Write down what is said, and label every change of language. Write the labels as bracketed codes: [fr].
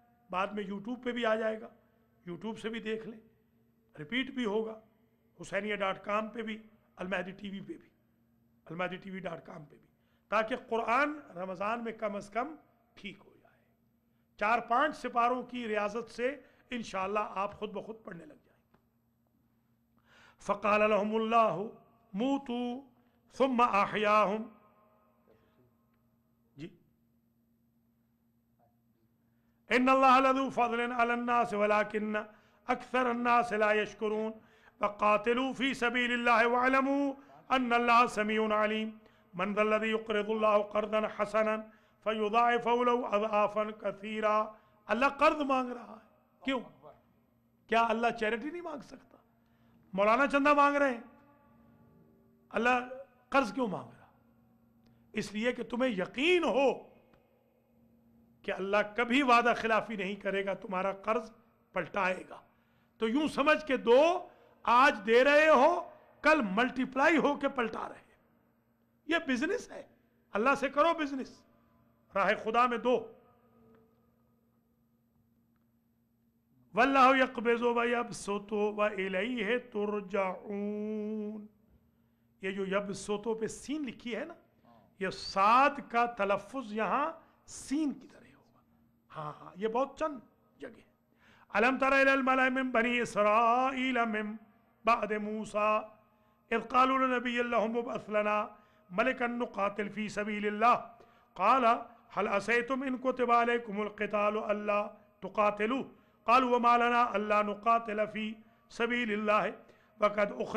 [ur] بعد میں یوٹیوب پہ بھی آ جائے گا, یوٹیوب سے بھی دیکھ لیں, ریپیٹ بھی ہوگا. حسینیہ.com پہ بھی, المہدی ٹی وی پہ بھی, almahdi.tv.com پہ بھی, تاکہ قرآن رمضان میں کم از کم ٹھیک ہو جائے. 4-5 سپاروں کی ریاضت سے انشاءاللہ آپ خود بخود پڑھنے لگ جائیں. [ar] فقال لهم الله موتوا ثم احياهم. جی ان الله لذو فضل على الناس ولكن اكثر الناس لا يشكرون. وقاتلوا في سبيل الله واعلموا ان الله سميع عليم. من ذا الذي يقرض الله قرضا حسنا فيضاعفه له اضعافا كثيرا. [ur] اللہ قرض مانگ رہا ہے, کیوں؟ کیا اللہ چیریٹی نہیں مانگ سکتا؟ مولانا چندہ مانگ رہے ہیں, اللہ قرض کیوں مانگ رہا؟ اس لیے کہ تمہیں یقین ہو کہ اللہ کبھی وعدہ خلافی نہیں کرے گا, تمہارا قرض پلٹائے گا. تو یوں سمجھ کے دو, آج دے رہے ہو کل ملٹیپلائی ہو کے پلٹا رہے ہیں. یہ بزنس ہے. اللہ سے کرو بزنس, راہ خدا میں دو. [ar] واللہ یقبض ویبسط والیہ ترجعون. [ur] یہ جو یبسطو پہ سین لکھی ہے نا, یہ صاد کا تلفظ یہاں سین کی طرح ہوگا. ہاں یہ بہت چند جگہ. [ar] الم تر الی الملأ من بنی اسرائیل من بعد موسیٰ اذ قالوا لنبی لهم ابعث لنا ملكا نقاتل في سبيل الله قال هل عسيتم إن كتب عليكم القتال ألا تقاتلوا قالوا وما لنا ألا نقاتل في سبيل الله وقد